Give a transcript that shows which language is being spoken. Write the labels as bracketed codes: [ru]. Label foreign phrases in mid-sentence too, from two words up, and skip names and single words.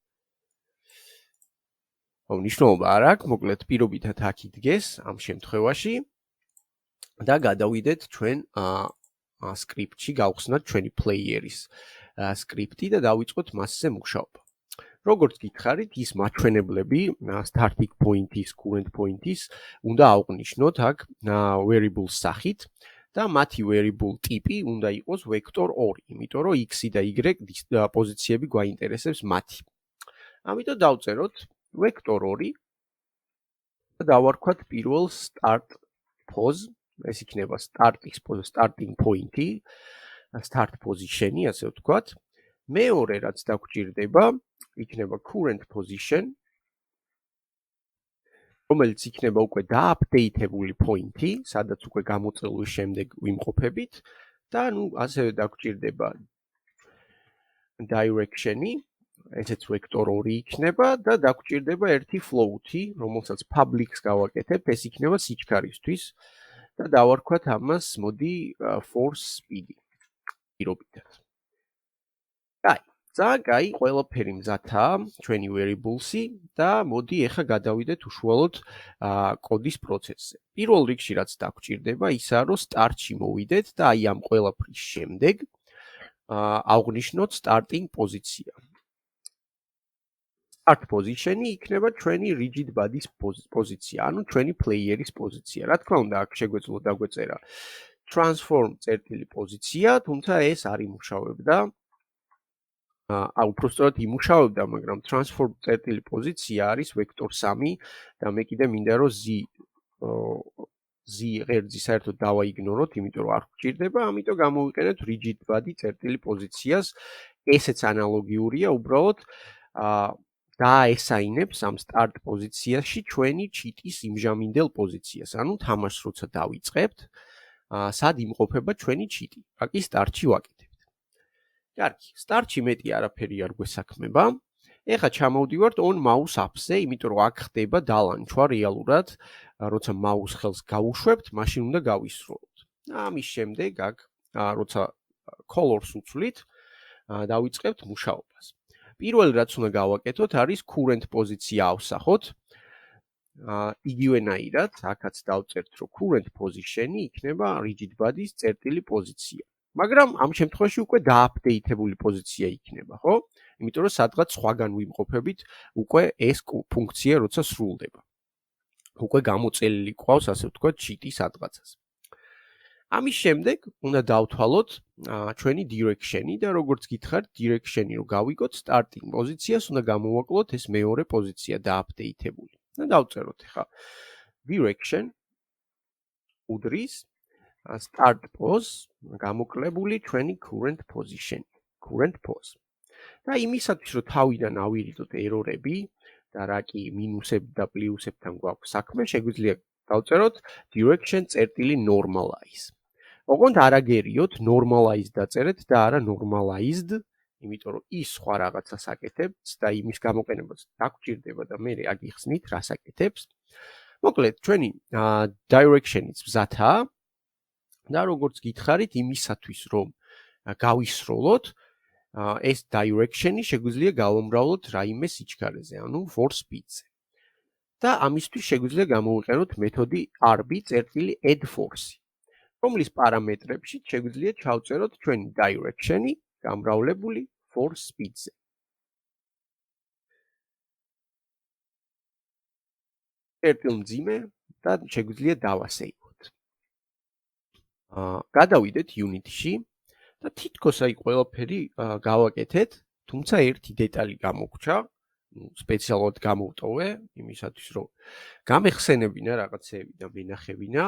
[ka] მნიშვნელობა არ აქვს, მოკლედ პირობითად აქ იდგეს ამ შემთხვევაში და გადავიდეთ ჩვენ სკრიპტში, გავხსნათ ჩვენი პლეიერის სკრიპტი და დავიწყოთ მასზე მუშაობა. როგორც გითხარით, ის მაჩვენებლები [en] starting point-ის, current point-ის [ka] უნდა აღვნიშნოთ აქ variable სახით და მათი variable ტიპი უნდა იყოს vector 2, იმიტომ რომ X და Y პოზიციები გვაინტერესებს მათი. ამიტომ დავწეროთ vector 2 და დავარქვათ პირველ [en] start pose, [ka] ეს იქნება [en] starting point-ი, start position-ი, [ka] ასე ვთქვათ. მეორე რაც დაგჭირდება, იქნება [en] current position, [ka] რომელიც იქნება უკვე დააპდეიტებული პოინტი, სადაც უკვე გამოწელვის შემდეგ ვიმყოფებით და ასევე დაგჭირდება direction-ი, ესეც vector 2 იქნება და დაგჭირდება ერთი float-ი, რომელსაც public-ს გავაკეთებ, ეს იქნება სიჩქარისთვის და დავარქვათ ამას, მოდი [en] force speed-ი. [ka] პირობითად. ძალიან კაი, ყველაფერი მზადაა, ჩვენი variables-ი და მოდი ეხლა გადავიდეთ უშუალოდ კოდის პროცესზე. პირველ რიგში რაც დაგჭირდება, ისაა, რომ start-ში მოვიდეთ და ამ ყველაფრის შემდეგ აღვნიშნოთ starting პოზიცია. [en] Start position-ი [ka] იქნება ჩვენი [en] rigid body-ის [ka] პოზიცია, ანუ ჩვენი პლეიერის პოზიცია. რა თქმა უნდა, აქ შეგვეძლო დაგვეწერა transform წერტილი პოზიცია, თუმცა ეს არ იმუშავებდა უпростოდ იმუშავებდა, მაგრამ transform წერტილი პოზიცია არის vector 3 და მე კიდე მინდა რომ z ღერძი საერთოდ დავაიგნოროთ, იმიტომ რომ არ გვჭირდება, ამიტომ გამოვიყენეთ [en] rigid body [ka] წერტილი პოზიციას. ესეც ანალოგიურია, უბრალოდ დააესაინებს ამ start პოზიციაში ჩვენი cheat-ის იმჟამინდელ პოზიციას. ანუ თამაშს როცა დავიწყებთ, სად იმყოფება ჩვენი cheat-ი. აკი start-ში ვაკეთებთ. კარგი, start-ში მეტი არაფერი არ გვესაქმება. ეხლა ჩამოვდივართ [en] on mouse up-ზე, [ka] იმიტომ რომ აქ ხდება დალანჩვა რეალურად, როცა mouse ხელს გავუშვებთ, მაშინ უნდა გავისროლოთ. ამის შემდეგ აქ როცა colors უცვლით, დავიწყებთ მუშაობას. პირველი რაც უნდა გავაკეთოთ არის current პოზიცია ავსახოთ. იგივენაირად, აქაც დავწერთ რომ [en] current position-ი [ka] იქნება [en] rigid body-ს [ka] წერტილი პოზიცია. მაგრამ ამ შემთხვევაში უკვე დააპდეიტებული პოზიცია იქნება, ხო? იმიტომ რომ სადღაც სხვაგან ვიმყოფებით უკვე ეს ფუნქცია როცა სრულდება. უკვე გამოწელილი ყავს, ასე ვთქვათ, cheat-ი სადღაცას. ამის შემდეგ უნდა დავთვალოთ ჩვენი direction-ი და როგორც გითხარით, direction-ი რომ გავიგოთ, starting პოზიციას უნდა გამოვაკლოთ ეს მეორე პოზიცია დააპდეიტებული. და დავწეროთ ახლა direction უდრის [en] start pose [ka] გამოკლებული ჩვენი [en] current position, current pose. [ka] და იმისათვის რომ თავიდან ავირიდოთ ერორები და რა კი მინუსები და პლუსებთან გვაქვს საქმე, შეგვიძლია დავწეროთ direction წერტილი normalize. ოღონდ არ აგერიოთ normalize დაწერეთ და არა normalized, იმიტომ რომ ის სხვა რაღაცას აკეთებს და იმის გამოყენებაც დაგჭირდება და მე აგიხსნით რას აკეთებს. მოკლედ, ჩვენი direction-იც მზადაა და როგორც გითხარით, იმისათვის რომ გავისროლოთ, ეს direction-ი შეგვიძლია გავამრავლოთ რაიმე სიჩქარეზე, ანუ [en] for speed-ზე. [ka] და ამისთვის შეგვიძლია გამოვიყენოთ მეთოდი [en] rb-add force-ი, [ka] რომლის პარამეტრებში შეგვიძლია ჩავწეროთ ჩვენი direction-ი გამრავლებული [en] for speed-ზე. [ka] წერტილ მძიმე და შეგვიძლია დავასეივოთ. გადავიდეთ unit-ში და თითქოს აი ყველაფერი გავაკეთეთ, თუმცა ერთი დეტალი გამოგჩა, სპეციალურად გამოვტოვე, იმისათვის რომ გამეხსენებინა რაღაცეები და მენახებინა.